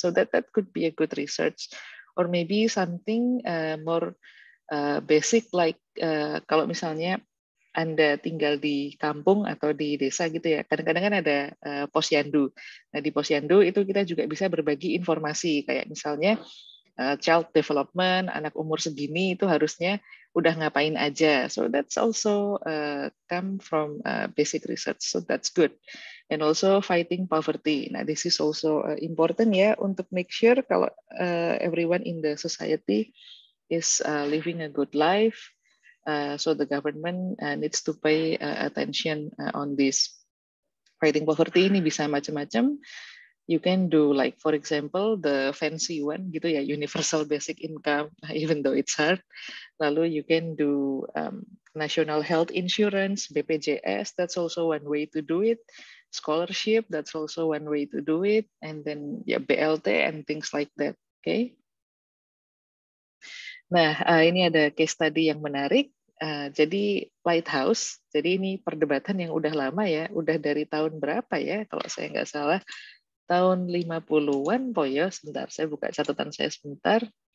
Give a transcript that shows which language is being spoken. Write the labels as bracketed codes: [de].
[en] So that could be a good research, or maybe something more basic like [id] kalau misalnya Anda tinggal di kampung atau di desa gitu ya, kadang-kadang kan ada posyandu. Nah di posyandu itu kita juga bisa berbagi informasi kayak misalnya child development, anak umur segini itu harusnya udah ngapain aja. [en] So that's also come from basic research. So that's good. And also fighting poverty. Nah, this is also important ya untuk make sure kalau everyone in the society is living a good life. So the government needs to pay attention on this. Fighting poverty [id] ini bisa macam-macam. [en] You can do like for example the fancy one gitu ya, universal basic income, even though it's hard. Lalu you can do national health insurance, BPJS, that's also one way to do it. Scholarship, that's also one way to do it. And then ya BLT and things like that. Okay. [id] Nah, ini ada case study yang menarik. Jadi Lighthouse, jadi ini perdebatan yang udah lama ya, udah dari tahun berapa ya, kalau saya nggak salah, tahun 50-an, ya, sebentar, saya buka catatan saya sebentar.